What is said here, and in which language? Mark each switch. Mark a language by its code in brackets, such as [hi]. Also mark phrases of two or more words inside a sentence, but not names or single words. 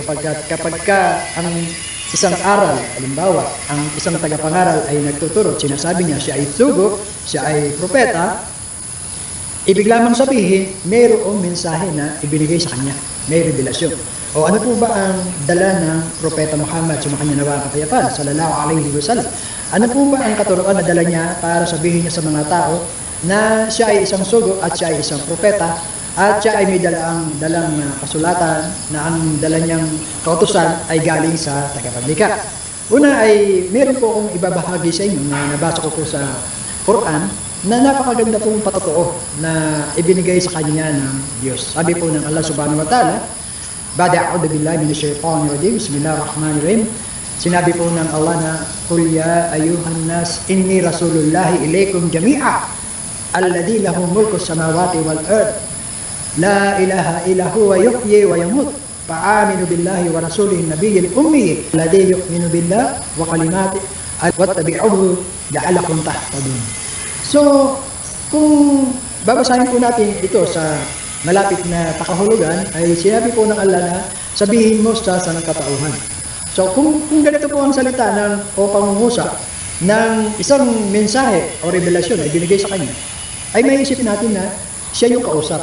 [tl] Sapagkat kapag ang isang aral, halimbawa, ang isang tagapangaral ay nagtuturo, sinasabi niya siya ay sugo, siya ay propeta, ibig lamang sabihin, mayroong mensahe na ibinigay sa kanya, may revelasyon. O ano po ba ang dala ng propeta Muhammad, sumakanya nawa ang kapayapaan, [ar] صلى الله عليه وسلم? [tl] Ano po ba ang katuruan na dala niya para sabihin niya sa mga tao na siya ay isang sugo at siya ay isang propeta at siya ay may dalang kasulatan na ang dala niyang kautusan ay galing sa tagapaglikha? Una ay meron po akong ibabahagi sa inyo na nabasa ko po sa Quran na napakaganda pong patotoo na ibinigay sa kanya ng Diyos. Sabi po ng Allah [ar] سبحانه وتعالى، بعد أعوذ بالله من الشيطان الرجيم، بسم الله الرحمن الرحيم. [tl] Sinabi po ng Allah na, [ar] قل يا أيها الناس، إني رسول الله إليكم جميعا، الذي له ملك السماوات والأرض. لا إله إلا هو يحيي ويميت. فآمنوا بالله ورسوله النبي الأمي الذي يؤمن بالله وكلماته واتبعوه لعلكم تهتدون. [tl] So, kung babasahin po natin ito sa malapit na takahulugan, ay sinabi po ng Allah na sabihin mo sa sanangkatauhan. So, kung ganito po ang salita o pangungusap ng isang mensahe o revelasyon ay binigay sa kanya, ay may isip natin na siya yung kausap.